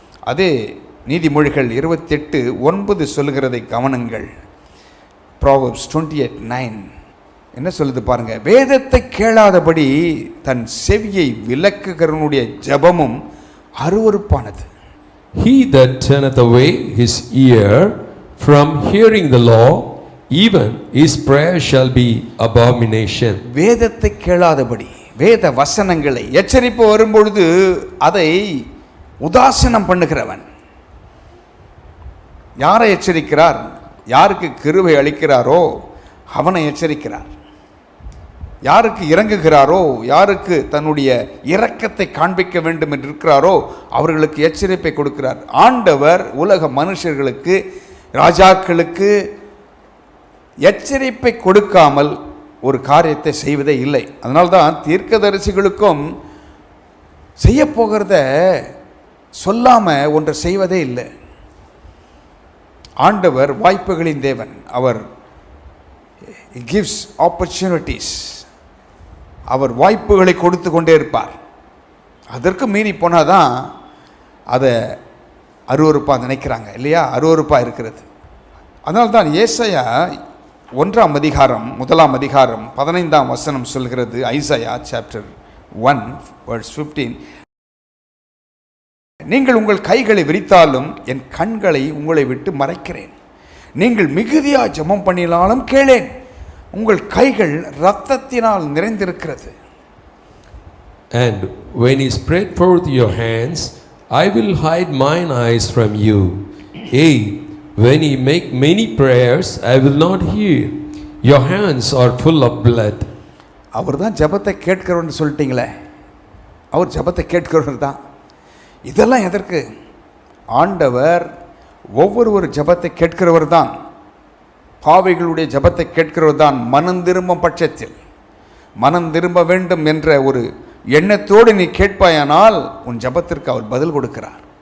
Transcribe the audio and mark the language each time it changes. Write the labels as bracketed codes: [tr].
[ta] அதே நீதிமொழிகள் 28:9 சொல்லுகிறதை கவனங்கள். Proverbs 28:9 என்ன சொல்லுது பாருங்க? வேதத்தை கேளாதபடி தன் செவியை விலக்குகிறவனுடைய ஜெபமும் அருவருப்பானது. [en] He that turneth away his ear from hearing the law, even his prayer shall be abomination. [ta] வேதத்தை கேளாதபடி, வேத வசனங்களை எச்சரிப்பு வரும்பொழுது அதை உதாசீனம் பண்ணுகிறவன். யாரை எச்சரிக்கிறார்? யாருக்கு கிருபை அளிக்கிறாரோ அவனை எச்சரிக்கிறார். யாருக்கு இறங்குகிறாரோ, யாருக்கு தன்னுடைய இரக்கத்தை காண்பிக்க வேண்டும் என்று இருக்கிறாரோ அவர்களுக்கு எச்சரிப்பை கொடுக்கிறார். ஆண்டவர் உலக மனுஷர்களுக்கு, ராஜாக்களுக்கு எச்சரிப்பை கொடுக்காமல் ஒரு காரியத்தை செய்வதே இல்லை. அதனால்தான் தீர்க்கதரிசிகளுக்கும் செய்ய போகிறத சொல்லாமல் ஒன்றை செய்வதே இல்லை. ஆண்டவர் வாய்ப்புகளின் தேவன். அவர் [en] gives opportunities. [ta] அவர் வாய்ப்புகளை கொடுத்து கொண்டே இருப்பார். அதற்கு மீறி போனால் தான் அதை அருவருப்பாக நினைக்கிறாங்க இல்லையா? அருவருப்பாக இருக்கிறது. அதனால்தான் ஏசாயா 1 அதிகாரம் 15 வசனம் சொல்கிறது. ஐசாயா சாப்டர் 1:15 நீங்கள் உங்கள் கைகளை விரித்தாலும் என் கண்களை உங்களை விட்டு மறைக்கிறேன், நீங்கள் மிகுதியா ஜெபம் பண்ணினாலும் கேளேன், உங்கள் கைகள் இரத்தத்தினால் நிறைந்திருக்கிறது. [en] And when he spread forth your hands, I will hide mine eyes from you. Yea, when ye make many prayers, I will not hear. Your hands are full of blood. [ta] அவர் தான் ஜெபத்தை கேட்கிறவர்னு சொல்லிட்டீங்களே, அவர் ஜெபத்தை கேட்கிறவர் தான். இதெல்லாம் எதற்கு? ஆண்டவர் ஒவ்வொரு ஜெபத்தை கேட்கிறவர் தான், பாவிகளுடைய ஜெபத்தை கேட்கிறவர் தான். மனம் திரும்பும் பட்சத்தில், மனம் திரும்ப வேண்டும் என்ற ஒரு எண்ணத்தோடு நீ கேட்பாயானால் உன் ஜெபத்திற்கு அவர் பதில் கொடுக்கிறார்.